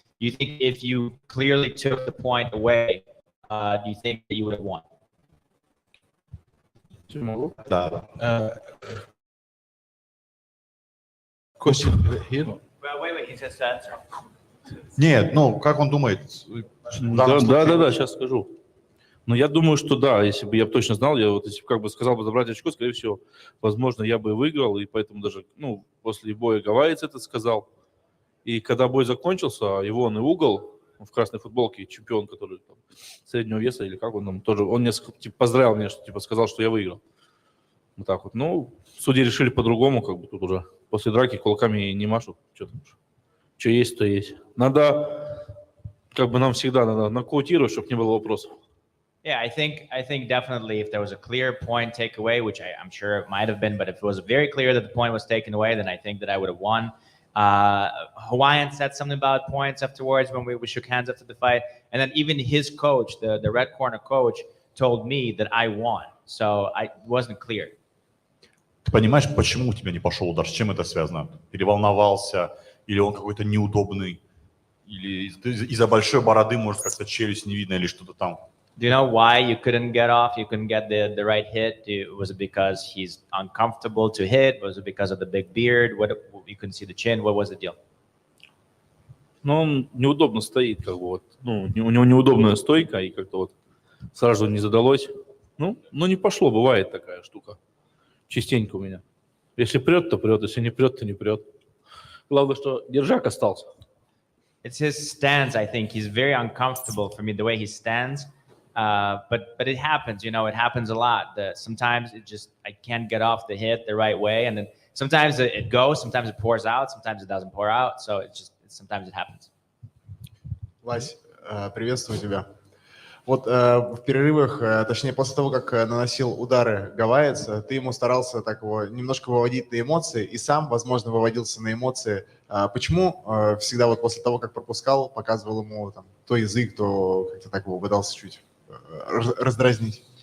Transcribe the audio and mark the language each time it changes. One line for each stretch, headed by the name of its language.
English: Do you think if you clearly took the point away, do you think that you would have won?
Russian: Да.
English: Question here? Well, wait, he says answer.
Russian: Нет, как он думает? Да, сейчас скажу. Но я думаю, что да, если бы я точно знал, если бы сказал бы забрать очко, скорее всего, возможно, я бы выиграл, и поэтому даже, после боя Гавайец это сказал. И когда бой закончился, его угол в красной футболке, чемпион, который среднего веса, или как он там, тоже, он мне поздравил меня, что сказал, что я выиграл. Вот так вот. Судьи решили по-другому, тут уже после драки кулаками не машут. Что есть, то есть. Надо, нам всегда надо нокаутировать, чтобы не было вопросов.
English: Yeah, I think definitely if there was a clear point takeaway, which I'm sure it might have been, but if it was very clear that the point was taken away, then I think that I would have won. Hawaiian said something about points afterwards when we shook hands after the fight. And then even his coach, the red corner coach, told me that I won. So it wasn't clear.
Russian: Ты понимаешь, почему у тебя не пошел удар? С чем это связано? Переволновался? Или он какой-то неудобный? Или из-за большой бороды, может, как-то челюсть не видно или что-то там?
English: Do you know why you couldn't get off? You couldn't get the right hit? Was it because he's uncomfortable to hit? Was it because of the big beard? What, you couldn't see the chin? What was the deal?
Russian: Он неудобно стоит, у него неудобная стойка, и сразу не задалось. Не пошло, бывает такая штука. Частенько у меня. Если прет, то прет, если не прет, то не прет. Главное, что держак остался.
English: It's his stance, I think. He's very uncomfortable for me, the way he stands. But it happens, it happens a lot. Sometimes I can't get off the hit the right way. And then sometimes it goes, sometimes it pours out, sometimes it doesn't pour out. So sometimes it happens.
Russian: Вась, приветствую тебя. Вот в перерывах, точнее после того, как наносил удары Гавайец, ты ему старался так его немножко выводить на эмоции и сам, возможно, выводился на эмоции. Почему всегда после того, как пропускал, показывал ему то язык, то как-то так его пытался чуть раздразнить?